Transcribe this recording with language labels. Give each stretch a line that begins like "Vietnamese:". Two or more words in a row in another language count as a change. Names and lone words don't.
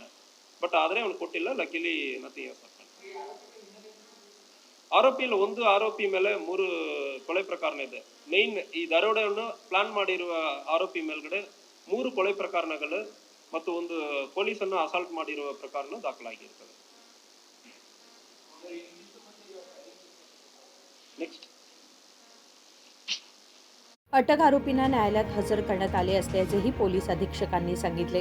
Kannada: ಬಟ್ ಆದ್ರೆ ಅವ್ನು ಕೊಟ್ಟಿಲ್ಲ.
English: luckily nothing.
Kannada: ಆರೋಪಿಯಲ್ಲಿ ಒಂದು ಆರೋಪಿ ಮೇಲೆ 3 ಕೊಲೆ ಪ್ರಕರಣ ಇದೆ. ಮೇನ್ ಈ ದರೋಡೆಯನ್ನು ಪ್ಲಾನ್ ಮಾಡಿರುವ ಆರೋಪಿ ಮೇಲ್ಗಡೆ 3 ಕೊಲೆ ಪ್ರಕರಣಗಳು ಮತ್ತು ಒಂದು ಪೊಲೀಸನ್ನು ಅಸಾಲ್ಟ್ ಮಾಡಿರುವ ಪ್ರಕರಣ ದಾಖಲಾಗಿರ್ತದೆ.
Marathi: नेक्स्ट. अटक आरोपींना न्यायालयात हजर करण्यात आले असल्याचेही पोलीस अधीक्षकांनी सांगितले.